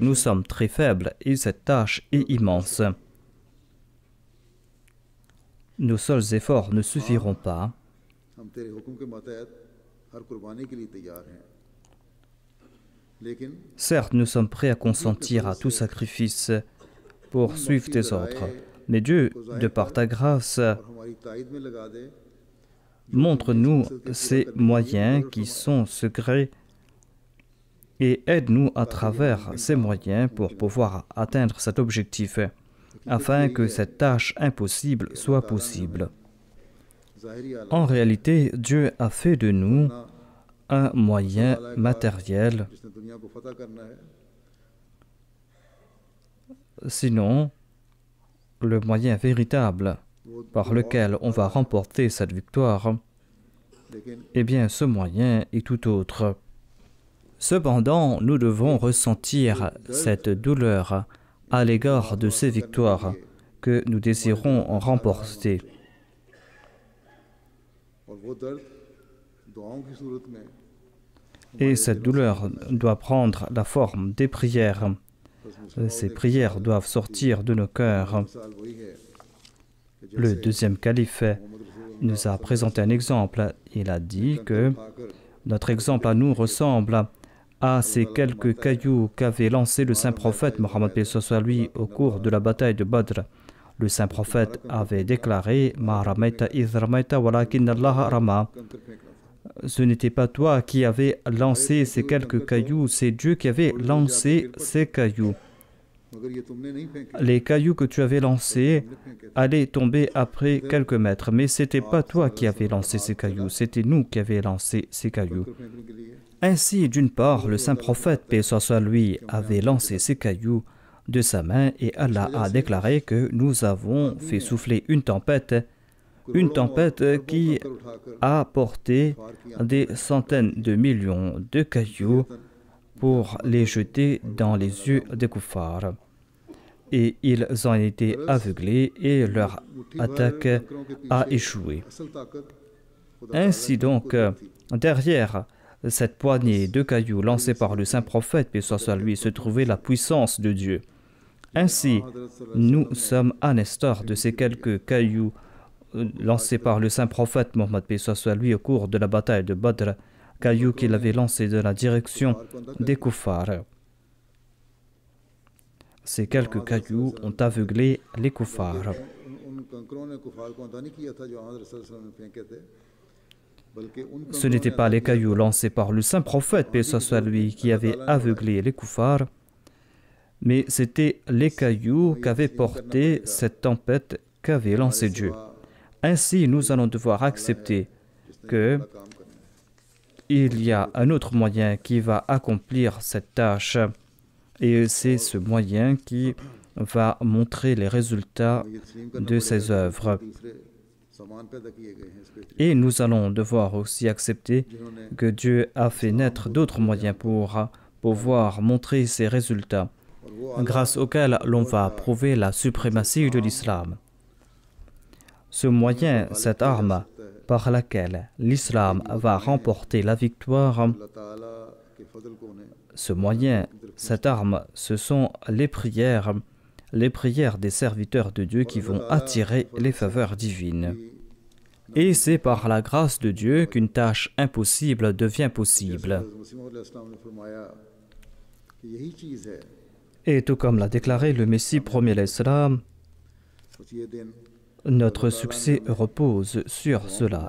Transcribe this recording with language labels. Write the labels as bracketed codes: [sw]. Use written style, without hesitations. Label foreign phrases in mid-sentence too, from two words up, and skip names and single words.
[fr] Nous sommes très faibles et cette tâche est immense. Nos seuls efforts ne suffiront pas. [ur] ہم تیرے حکم کے ماتحت ہر قربانی کے لیے تیار ہیں لیکن [fr] Certes, nous sommes prêts à consentir à tout sacrifice pour suivre tes ordres. Mais Dieu, de par ta grâce, [ur] اور ہماری تائید میں لگا دے [fr] montre-nous ces moyens qui sont secrets et aide-nous à travers ces moyens pour pouvoir atteindre cet objectif, afin que cette tâche impossible soit possible. [ur] ظاہری آلہ [fr] En réalité, Dieu a fait de nous un moyen matériel, [ur] جس نے دنیا کو فتح کرنا ہے [fr] sinon le moyen véritable par lequel on va remporter cette victoire, लेकिन eh bien ce moyen est tout autre. Cependant, nous devons ressentir cette douleur à l'égard de ces victoires que nous désirons remporter. [ur] اور وہ درد دعاؤں کی صورت میں [fr] Et cette douleur doit prendre la forme des prières. Ces prières doivent sortir de nos cœurs. [ur] مثال وہی ہے کہ [fr] Le deuxième calife nous a présenté un exemple. Il a dit que खाकर notre exemple à nous ressemble à ces quelques cailloux qu'avait lancé le saint prophète Mohammed paix soit lui au cours de la bataille de Badr. Le saint prophète avait déclaré [ar] ما رميت إذ رميت ولكن الله رمى. [ur] کنکر پھینکنا تھا [fr] Ce n'était pas toi qui avais lancé ces quelques cailloux, c'est Dieu qui avait lancé ces cailloux. [ur] مگر یہ تم نے نہیں پھینکے [fr] Les cailloux que tu avais lancés allaient tomber après quelques mètres, mais ce n'était pas toi qui avais lancé ces cailloux, c'était nous qui avions lancé ces cailloux. [ur] کنکر پھینکنے کے لیے [fr] Ainsi, d'une part, le saint prophète, paix soit lui, avait lancé ces cailloux de sa main et Allah a déclaré que nous avons fait souffler une tempête qui [ur] کر اٹھا کر [fr] a porté des centaines de millions de cailloux pour les jeter dans les yeux des kuffars. Et ils ont été aveuglés et leur attaque a échoué. [ur] اصل طاقت خدا [fr] Ainsi donc, derrière cette poignée de cailloux lancés par le saint prophète, paix soit sur lui, se trouvait la puissance de Dieu. Ainsi, nous sommes à l'instar de ces quelques cailloux lancés par le saint prophète Mohammed paix soit sur lui au cours de la bataille de Badr, cailloux qu'il avait lancés dans la direction des kuffars. Ces quelques cailloux ont aveuglé les kuffars. [ur] ان کنکروں نے کفار کو اندھا نہیں کیا تھا جو حضرت [ar] صلى الله عليه وسلم [ur] نے پھینکے تھے بلکہ ان [fr] Ce n'étaient pas les cailloux lancés par le saint prophète, paix soit sur lui, qui avaient aveuglé les kuffars, mais c'étaient les cailloux qu'avait porté cette tempête qu'avait lancé Dieu. Ainsi, nous allons devoir accepter que il y a un autre moyen qui va accomplir cette tâche, et c'est ce moyen qui va montrer les résultats de ses œuvres. [ur] دوسرے سامان پیدا کیے گئے ہیں اس پرتھوی [fr] Et nous allons devoir aussi accepter que Dieu a fait naître d'autres moyens pour pouvoir montrer ces résultats, grâce auxquels l'on va prouver la suprématie de l'islam. Ce moyen, cette arme par laquelle l'islam va remporter la victoire, [ur] اللہ تعالیٰ کے فضل کو انہیں [fr] ce moyen, cette arme, ce sont les prières des serviteurs de Dieu qui vont attirer les faveurs divines. Et c'est par la grâce de Dieu qu'une tâche impossible devient possible. Et tout comme l'a déclaré le Messie premier l'Islam, notre succès repose sur cela.